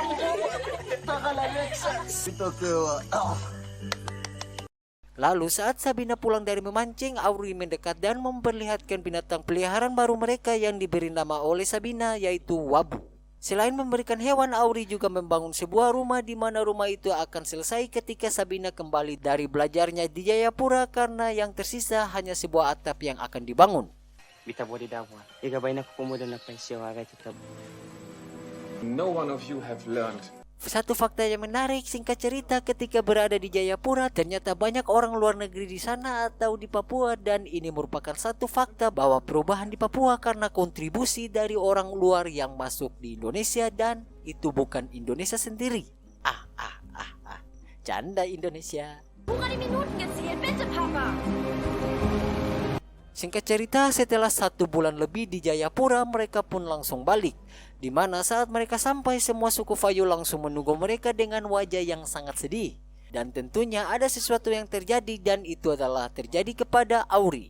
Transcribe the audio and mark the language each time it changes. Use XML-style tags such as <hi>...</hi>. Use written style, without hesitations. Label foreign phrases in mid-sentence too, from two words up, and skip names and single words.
<id>Lalu saat Sabina pulang dari memancing, Auri mendekat dan memperlihatkan binatang peliharaan baru mereka yang diberi nama oleh Sabina, yaitu Wabu. Selain memberikan hewan, Auri juga membangun sebuah rumah di mana rumah itu akan selesai ketika Sabina kembali dari belajarnya di Jayapura, karena yang tersisa hanya sebuah atap yang akan dibangun.</id> <en>No one of you have learned.</en> <id>Satu fakta yang menarik, singkat cerita, ketika berada di Jayapura ternyata banyak orang luar negeri di sana atau di Papua, dan ini merupakan satu fakta bahwa perubahan di Papua karena kontribusi dari orang luar yang masuk di Indonesia, dan itu bukan Indonesia sendiri. Canda Indonesia.</id> <de>Bukan die Minuten gezählt, bitte Papa.</de> <id>Singkat cerita, setelah 1 bulan lebih di Jayapura, mereka pun langsung balik. Di mana saat mereka sampai, semua suku Fayu langsung menunggu mereka dengan wajah yang sangat sedih. Dan tentunya ada sesuatu yang terjadi, dan itu adalah terjadi kepada Auri.</id>